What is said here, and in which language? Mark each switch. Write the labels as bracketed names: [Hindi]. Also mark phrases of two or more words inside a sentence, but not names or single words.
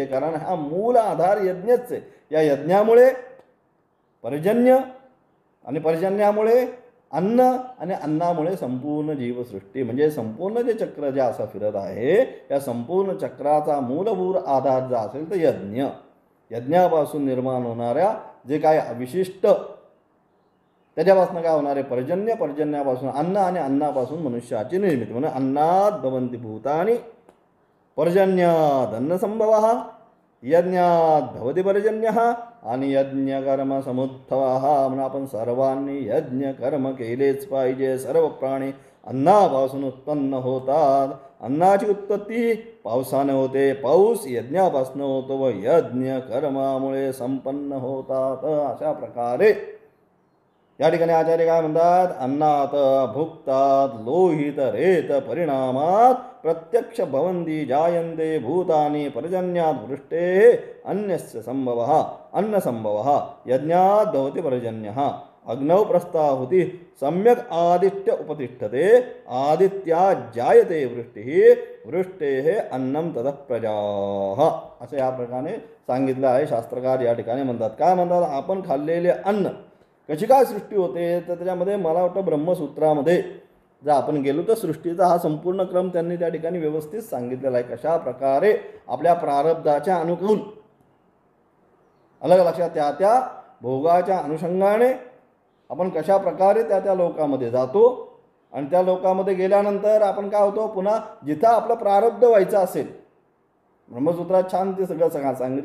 [Marathi] कारण हा मूल आधार यज्ञच आहे. या यज्ञामुळे पर्जन्य आणि पर्जन्यामुळे अन्न आणि अन्नामुळे संपूर्ण जीवसृष्टी म्हणजे संपूर्ण जे चक्र जे असं फिरत आहे या संपूर्ण चक्राचा मूलभूत आधार जो असेल तर यज्ञ. यज्ञापासून निर्माण होणाऱ्या जे काय विशिष्ट त्याच्यापासून काय होणार आहे? पर्जन्य. पर्जन्यापासून अन्न आणि अन्नापासून मनुष्याची निर्मिती. [Sanskrit] म्हणून अन्नात भवन्ति भूतानि पर्जन्याद अन्न संभव. यज्ञात भवती पर्जन्यः आणि यज्ञकर्म समुद्भवः. [Marathi] म्हणून आपण सर्वांनी यज्ञ कर्म केलेच पाहिजे. सर्व प्राणी अन्नापासून उत्पन्न होतात. अन्नाची उत्पत्ती पावसाने होते. पाऊस यज्ञापासून होतो व यज्ञ कर्मामुळे संपन्न होतात. अशा प्रकारे या ठिकाणी आचार्य काय म्हणतात, [Sanskrit] अन्नात भुक्तात लोहित रेत परिणामात प्रत्यक्ष भवन्ति जायन्ते भूतानि पर्जन्यात वृष्टे अन्यस्य संभवः अन्नसंभवः यज्ञात भवति पर्जन्यः अग्नौ प्रस्ताहुति सम्यक आदित्य उपतिष्ठते आदित्या जायते वृष्टिः वृष्टेः अन्नं ततः प्रजाः. [Marathi] असं या प्रकारे सांगितलं आहे. शास्त्रकार या ठिकाणी म्हणतात, काय म्हणतात, आपण खाल्लेले अन्न कशी काय सृष्टी होते. तर त्याच्यामध्ये मला वाटतं ब्रह्मसूत्रामध्ये जर आपण गेलो तर सृष्टीचा हा संपूर्ण क्रम त्यांनी त्या ठिकाणी व्यवस्थित सांगितलेला आहे. कशा प्रकारे आपल्या प्रारब्धाच्या अनुकूल अलग लक्षात त्या भोगाच्या अनुषंगाने आपण कशा प्रकारे त्या लोकामध्ये जातो आणि त्या लोकामध्ये गेल्यानंतर आपण काय होतो, पुन्हा जिथं आपलं प्रारब्ध व्हायचं असेल, ब्रह्मसूत्रात छान ते सगळं सांगितलं.